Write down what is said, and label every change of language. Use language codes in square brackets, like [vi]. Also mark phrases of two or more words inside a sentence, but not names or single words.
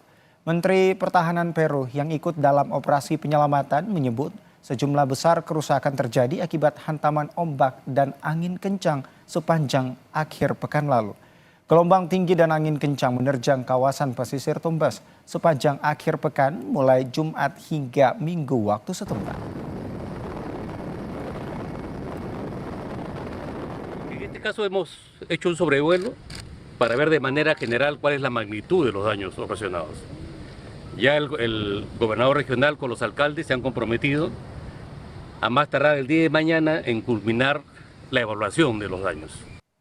[id] Menteri Pertahanan Peru yang ikut dalam operasi penyelamatan menyebut sejumlah besar kerusakan terjadi akibat hantaman ombak dan angin kencang sepanjang akhir pekan lalu. Gelombang tinggi dan angin kencang menerjang kawasan pesisir Tumbes sepanjang akhir pekan mulai Jumat hingga Minggu waktu setempat. [es] En este caso hemos hecho un sobrevuelo para ver de manera general cuál es la magnitud de los daños ocasionados. Ya el gobernador regional con los alcaldes se han comprometido a más tardar el día de mañana en culminar la evaluación de los daños.